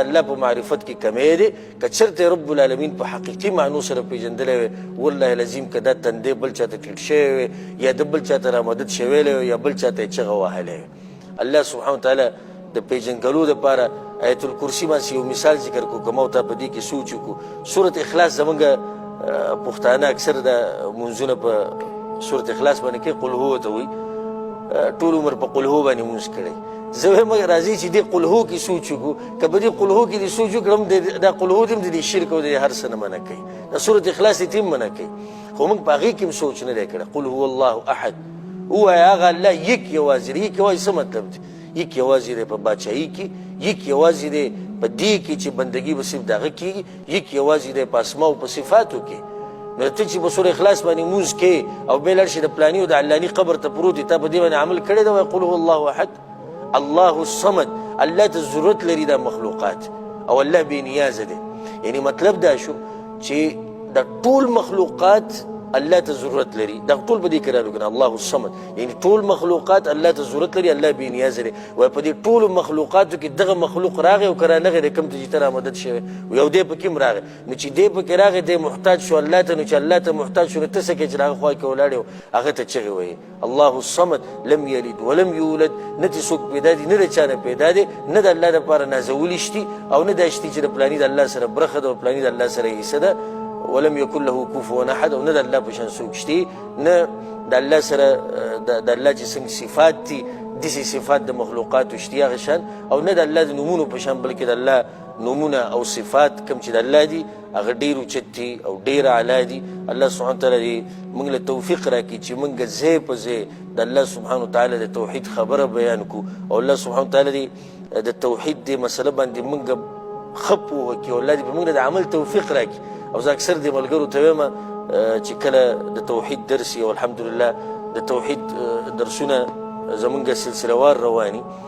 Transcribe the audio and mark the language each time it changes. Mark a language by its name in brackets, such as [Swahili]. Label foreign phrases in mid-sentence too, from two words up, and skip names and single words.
[Pashto] الله په معرفت کې کمی دی که چېرته [Arabic] رب العالمین [Pashto] په حقیقي معنو سره پیژندلی وی [Arabic] والله العظیم [Pashto] که دا تندی بل چاته ټیټ شوی وی یا د بل چاته رامدد شویلی وی یا بل چاته یې چغه وهلی وی [Arabic] الله سبحانه وتعالی [Pashto] د پیژنګلو دپاره [Arabic] آیت الکرسي [Pashto] باندې یو مثال ذکر کړو که ما ورته په دې کې سوچ وکړو سورت اخلاص زموږ پښتانه اکثر د منځونه په سورت اخلاص باندې کوي قل هو ته وایي ټول عمر په قل هو باندې مونځ کړی زه وایم راځي چې دې قل هو کې سوچ وکړو که په دې قل هو کې دې سوچ وکړم دا قل هو دې هم د دې شرک او د هر څه نه منع کوي د سورت اخلاص دې هم منع کوي خو موږ په هغې کې هم سوچ نه دی کړی [Arabic] قل هو الله احد [Pashto] ووایه هغه الله یک یوازې دی یک یوازې څه مطلب دی یک یوازې دی په باچایي کې یک یوازې دی په دې کې چې بندګي به صرف د هغه کېږي یک یوازې دی په اسماو په صفاتو کې نو ته چې په سورې اخلاص باندې مونځ کې او بیا لاړ شي د پلاني او د علاني قبر ته پروت دی تا په دې باندې عمل کړی دی وایي [Arabic] قل هو الله احد الله الصمد [Pashto] الله ته ضرورت لري دا مخلوقات او الله بې نیازه دی یعنی مطلب دا شو چې د ټول مخلوقات الله ته ضرورت لري دا ټول په دې کې رالو کنه [Arabic] الله الصمد [Pashto] یعنی ټول مخلوقات الله ته ضرورت لري الله بې نیازه دی وایي په دې ټولو مخلوقاتو کې دغه مخلوق راغی او که رانغی دی کوم ته چې ته رامدد شوی یو دی پکې هم راغی نو چې دی پکې راغی دی محتاج شو الله ته نو چې الله ته محتاج شو نو ته څه کوې چې د هغه خوا کې ولاړې هغه ته چغې وایي [Arabic] الله الصمد لم یلد ولم یولد [Pashto] نه چې څوک پیدا دي نه د چا نه پیدا دی نه د الله دپاره نازولی شتي او نه دا شتي چې د پلاني د الله سره برخه ده او پلاني د الله سره حصه ده [Arabic] ولم يكن له كفوا احد [Pashto] او نه د الله په شان څوک شتي نه د الله سره د الله چې څنګه صفات دي داسې صفات د مخلوقاتو شتي هغه شان او نه د الله د نومونو په شان بلکې د الله نومونه او صفات کوم چې د الله دي هغه ډېر اوچت دي او ډېر اعلی دي [Arabic] الله سبحانه وتعالی [Pashto] دې موږ له توفیق راکړي چې موږ ځای په ځای د [Arabic] الله سبحانه وتعالی [Pashto] د توحید خبره بیان کړو او [Arabic] الله سبحانه وتعالی [Pashto] دې د توحید دې مسله باندې موږ ښه پوه کړي او الله دې په موږ د عمل توفیق راکړي او زه اکثر دې ملګرو ته وایم چې کله د توحید درس او الحمدلله د توحید درسونه زمونږ سلسله وار رواني